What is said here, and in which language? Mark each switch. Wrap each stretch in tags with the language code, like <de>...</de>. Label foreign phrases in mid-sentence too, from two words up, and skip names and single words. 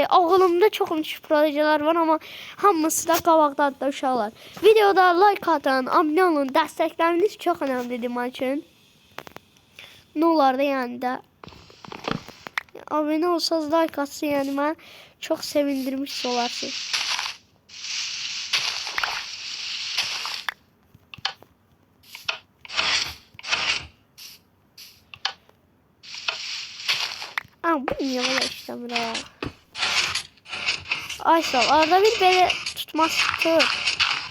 <az>Ağlımda çox projelər var amma hamısı da qabaqdadır da uşaqlar. Videoda like atın, abunə olun. Dəstəkləriniz çox önəmlidir mənim üçün. Nə olar da yəni də. Abunə olsanız like atsın yəni mən çox sevindirmiş olarsınız.</az> <tr>Bu niye böyle işlemir ha?</tr> <az>Ay sağ ol.</az> <tr>Arada bir böyle tutmaz tutur.</tr>